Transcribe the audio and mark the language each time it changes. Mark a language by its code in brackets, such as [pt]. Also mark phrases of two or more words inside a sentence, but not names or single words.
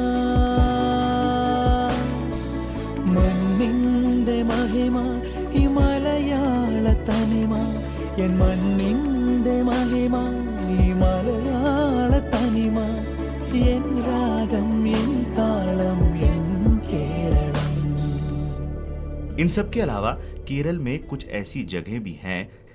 [ml] മണ്ണിന്റെ മഹിമ ഈ മലയാള തനിമ എൻ മണ്ണിന്റെ മഹിമ ഈ മലയാള തനിമ എൻ രാഗം എൻ താളം എൻ കേരളം। [hi] इन सब के अलावा केरल में कुछ ऐसी जगहें भी हैं